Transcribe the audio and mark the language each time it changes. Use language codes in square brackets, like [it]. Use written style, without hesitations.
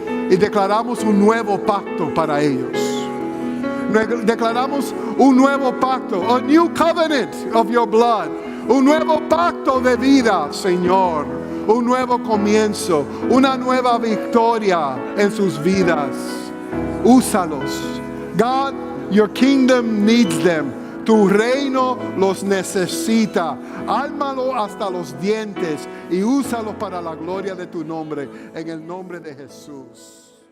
[es] Y declaramos un nuevo pacto para ellos. Declaramos un nuevo pacto, [en] a new covenant of your blood. [es] Un nuevo pacto de vida, Señor. Un nuevo comienzo, una nueva victoria en sus vidas. Úsalos. [en] God, your kingdom needs them. [es] Tu reino los necesita. Ármalo hasta los dientes y úsalo para la gloria de tu nombre. En el nombre de Jesús.